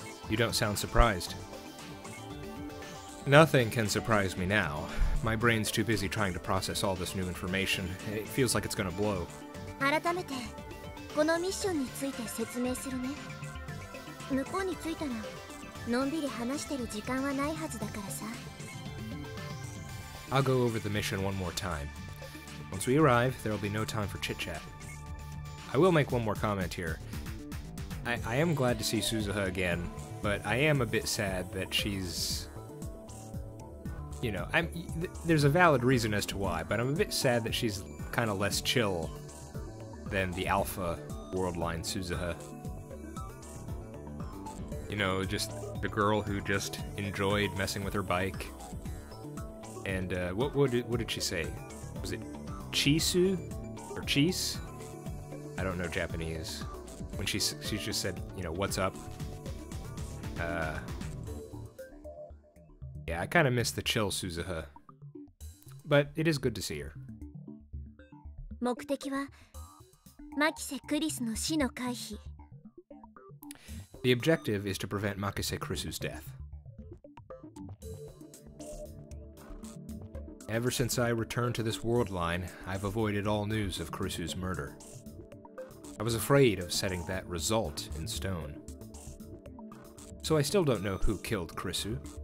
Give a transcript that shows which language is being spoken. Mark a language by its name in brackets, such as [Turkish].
[English] You don't sound surprised. Nothing can surprise me now. My brain's too busy trying to process all this new information. It feels like it's gonna blow. [Japanese] 改めてこのミッションについて説明するね。向こうに着いたらのんびり話してる時間はないはずだからさ。 [English] I'll go over the mission one more time. Once we arrive, there will be no time for chit-chat. I will make one more comment here. I am glad to see Suzuha again, but I am a bit sad that she's... You know, there's a valid reason as to why, but I'm a bit sad that she's kind of less chill than the alpha Worldline Suzuha. You know, just the girl who just enjoyed messing with her bike. And what did she say? Was it Chisu or Chise? I don't know Japanese. When she just said, you know, what's up? Yeah, I kind of miss the chill Suzuha. But it is good to see her. [Japanese] 目的はマキセ・クリスの死の回避。 [English] The objective is to prevent Makise Krisu's death. Ever since I returned to this world line, I've avoided all news of Krisu's murder. I was afraid of setting that result in stone. So I still don't know who killed Krisu.